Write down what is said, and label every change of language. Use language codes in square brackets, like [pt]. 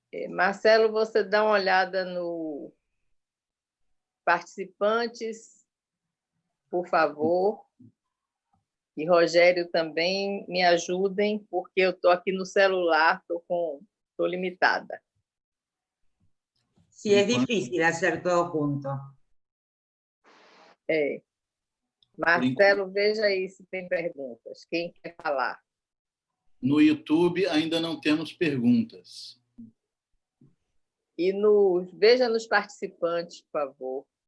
[pt] Marcelo, você dá uma olhada no participantes, por favor. E Rogério também me ajudem, porque eu estou aqui no celular, estou limitada. [es] Sí, es difícil hacer todo junto. [pt] Marcelo, veja aí se tem perguntas. Quem quer falar? No YouTube ainda não temos perguntas. E veja nos participantes, por favor.